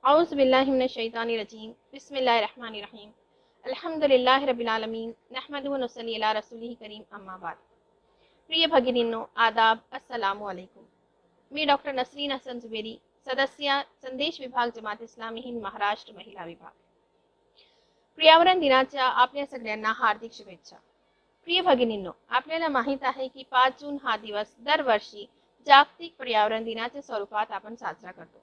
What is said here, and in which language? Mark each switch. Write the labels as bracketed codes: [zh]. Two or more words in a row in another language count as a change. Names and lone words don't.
[ar] أعوذ بالله من الشيطان الرجيم بسم الله الرحمن الرحيم الحمد لله رب العالمين نحمده ونصلي على رسوله كريم أما بعد. [mr] प्रिय भगिनींनो, आदाब, [ar] السلام عليكم. [mr] मी डॉक्टर नसरीन हसन जुबेरी, सदस्य संदेश विभाग जमात इस्लामी हिंद महाराष्ट्र महिला विभाग। पर्यावरण दिनाच्या आपल्या सगळ्यांना हार्दिक शुभेच्छा। प्रिय भगिनींनो, आपल्याला माहित आहे की 5 जून हा दिवस दरवर्षी जागतिक पर्यावरण दिनाच्या स्वरूपात आपण साजरा करतो।